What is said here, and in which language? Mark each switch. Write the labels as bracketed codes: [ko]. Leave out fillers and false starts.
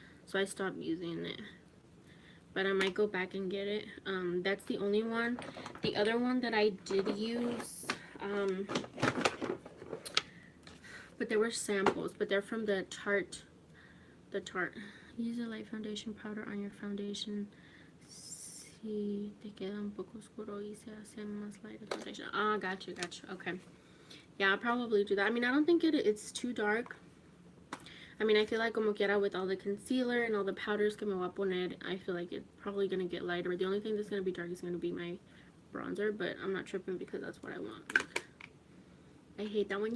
[en] So I stopped using it. But I might go back and get it. That's the only one. The other one that I did use, but there were samples, but they're from the Tarte. Use a light foundation powder on your foundation. [es] Si te queda un poco oscuro y se hace más [en] light foundation. Ah, gotcha. Okay. Yeah, I'll probably do that. I mean, I don't think it's too dark. I mean, I feel like [es] como quiera, [en] with all the concealer and all the powders [es] que me voy a poner, [en] I feel like it's probably going to get lighter. The only thing that's going to be dark is going to be my bronzer, but I'm not tripping because that's what I want. I hate that one.